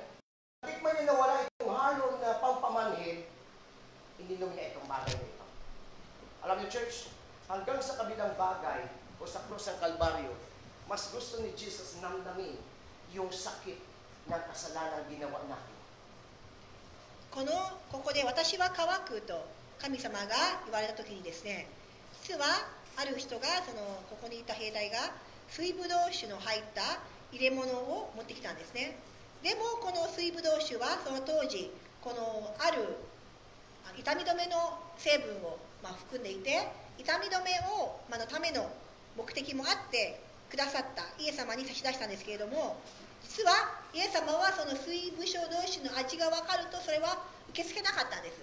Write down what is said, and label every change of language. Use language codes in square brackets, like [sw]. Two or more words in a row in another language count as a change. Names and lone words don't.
[tl] Matikman niya na wala itong halong na pampamanhin, ininom niya itong bagay na ito. Alam niyo, church, hanggang sa kabilang bagay o sa krus ng Kalbaryo, mas gusto ni Jesus namdamin yung sakit ng kasalanan ginawa natin. [ja] ここで私は乾くと神様が言われた時にですね、実はある人がここにいた兵隊が水ぶどう酒の入った入れ物を持ってきたんですね。でもこの水ぶどう酒はその当時このある痛み止めの成分を含んでいて、痛み止めをのための目的もあってくださったイエス様に差し出したんですけれども、実はイエス様はその水ぶどう酒の味が分かるとそれは受け付けなかったんです。